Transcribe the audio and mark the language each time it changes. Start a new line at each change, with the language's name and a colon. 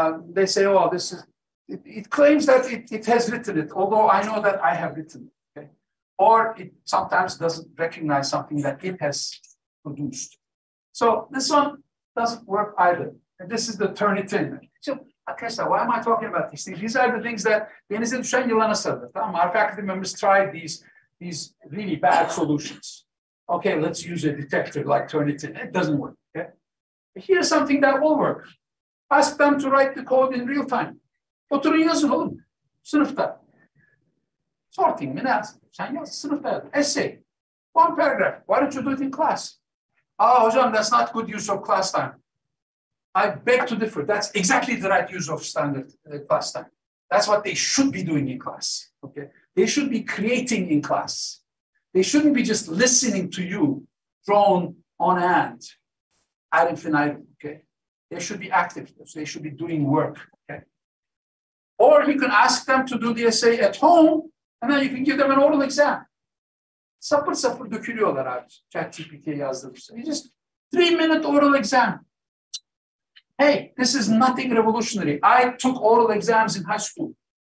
English: They say, oh, this is, it claims that it has written it, although I know that I have written it, okay? Or it sometimes doesn't recognize something that it has produced. So this one doesn't work either. And this is the Turnitin. So,
Turkish: arkadaşlar,
English: why am I talking about these things? These are the things that
Turkish: denize düşen yılana sarılır.
English: Our faculty members tried these really bad solutions. Okay, let's use a detector like Turnitin. It doesn't work, okay? Here's something that will work. Ask them to write the code in real time.
Turkish: Oturun yazın oğlum, sınıfta. Sorting mi ne? Sen yaz, sınıfta yaz.
English: Essay, 1 paragraph. Why don't you do it in class? Hocam, that's not good use of class time. I beg to differ. That's exactly the right use of standard class time. That's what they should be doing in class, okay? They should be creating in class. They shouldn't be just listening to you, drone on hand, ad infinitum, okay? They should be active, so they should be doing work, okay? Or you can ask them to do the essay at home, and then you can give them an oral exam.
Turkish: Sapır sapır dökülüyorlar abi, ChatGPT'ye yazdırmışsın.
English: You just 3-minute oral exam. Hey, this is nothing revolutionary. I took oral exams in high school.